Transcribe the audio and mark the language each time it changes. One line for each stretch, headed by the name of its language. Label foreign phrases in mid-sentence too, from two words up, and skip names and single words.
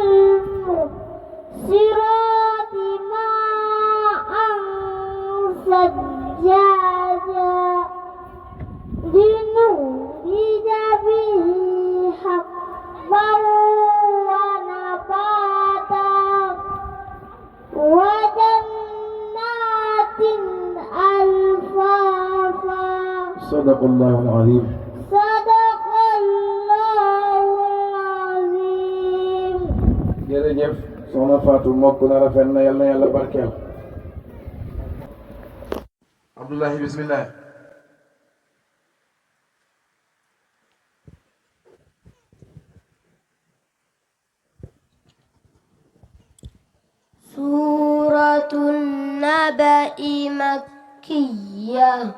Arabic: المعصرات ماء ثجاجا لنخرج به حبا ونباتا وجنات ألفافا صدق الله العظيم. صدق الله العظيم.
Wolof: jërëjëf soxna Fatou mokk na rafet na yal na yàlla barkeel.
Arabic: Abdullahi bismillah. سورة النبأ مكية.